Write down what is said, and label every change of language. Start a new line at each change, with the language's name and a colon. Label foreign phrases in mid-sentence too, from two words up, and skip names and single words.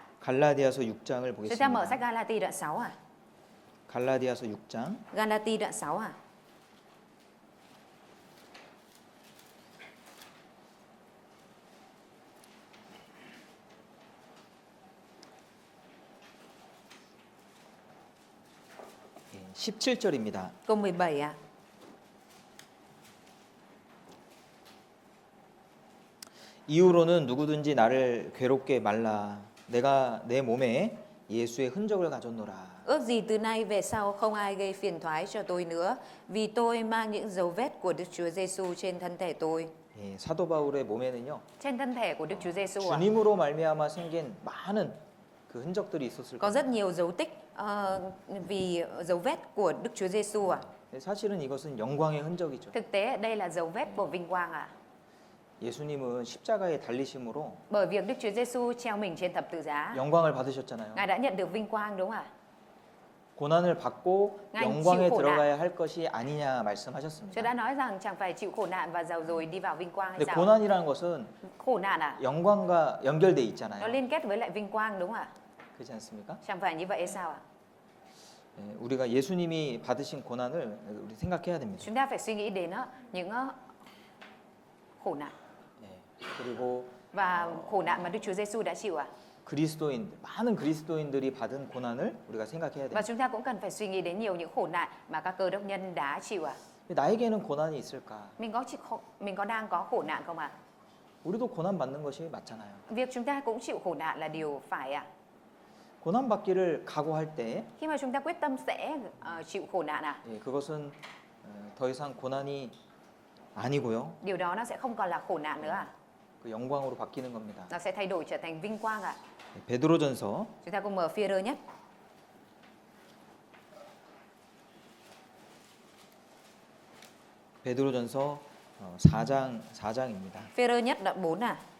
Korean: 갈라디아서 6장을
Vietnamese: Chúng ta mở sách
Korean: 보겠습니다.
Vietnamese: Galati đoạn 6 ạ.
Korean: 갈라디아서 6장
Vietnamese: Galati đoạn 6 ạ.
Korean: 예, 17절입니다.
Vietnamese: Câu 17 ạ.
Korean: 이후로는 누구든지 나를 괴롭게 말라. 내가 내 몸에 예수의 흔적을 가졌노라.
Vietnamese: Ước gì từ nay về sau không ai gây phiền toái cho tôi nữa, vì tôi mang những dấu vết của Đức Chúa Giêsu trên thân thể tôi.
Korean: 예, 사도 바울의 몸에는요.
Vietnamese: Trên thân thể của Đức Chúa Giêsu ạ.
Korean: 주님으로 말미암아 생긴 많은 그 흔적들이 있었을
Vietnamese: Có
Korean: 거예요.
Vietnamese: rất nhiều dấu tích vì dấu vết của Đức Chúa Giêsu ạ.
Korean: 사실은 이것은 영광의 흔적이죠.
Vietnamese: Thực tế đây là dấu vết của vinh quang ạ.
Korean: 예수님은 십자가에 달리심으로
Vietnamese: Bởi việc Đức Chúa Giêsu treo mình trên thập tự giá,
Korean: 영광을 받으셨잖아요.
Vietnamese: Ngài đã nhận được vinh quang đúng không ạ?
Korean: 고난을 받고
Vietnamese: ngài
Korean: 영광에
Vietnamese: chịu khổ nạn.
Korean: 들어가야 할 것이 아니냐
Vietnamese: Chúa
Korean: 말씀하셨습니다.
Vietnamese: đã nói rằng chẳng phải chịu khổ nạn và giàu rồi đi vào vinh quang hay
Korean: 근데
Vietnamese: sao?
Korean: 고난이라는 것은
Vietnamese: Khổ nạn à?
Korean: 영광과 연결돼
Vietnamese: Nó
Korean: 있잖아요.
Vietnamese: liên kết với lại vinh quang đúng không ạ?
Korean: 그렇지 않습니까?
Vietnamese: Chẳng phải như vậy hay sao ạ?
Korean: 예, 우리가 예수님이 받으신 고난을 우리 생각해야 됩니다.
Vietnamese: Chúng ta phải suy nghĩ đến những khổ nạn
Korean: 예, 그리고
Vietnamese: và khổ nạn mà Đức Chúa Giêsu đã chịu ạ.
Korean: 많은 그리스도인들이 받은 고난을 우리가 생각해야
Vietnamese: Và
Korean: 됩니다.
Vietnamese: chúng ta cũng cần phải suy nghĩ đến nhiều những khổ nạn mà các cơ đốc nhân đã chịu ạ.
Korean: 나에게는 고난이 있을까?
Vietnamese: Mình có đang có khổ nạn không ạ?
Korean: 우리도 고난 받는 것이 맞잖아요.
Vietnamese: Việc chúng ta cũng chịu khổ nạn là điều phải ạ.
Korean: 고난 받기를 각오할 때
Vietnamese: Khi mà chúng ta quyết tâm sẽ chịu khổ nạn ạ,
Korean: 예, 그것은 더 이상 고난이 아니고요.
Vietnamese: điều đó nó sẽ không còn là khổ nạn nữa ạ.
Korean: 그 영광으로 바뀌는 겁니다.
Vietnamese: Nó sẽ thay đổi trở thành vinh quang ạ.
Korean: 베드로전서
Vietnamese: Chúng ta cùng mở Phi-e-rơ nhất.
Korean: 베드로전서 4장입니다.
Vietnamese: Phi-e-rơ nhất đoạn 4 à.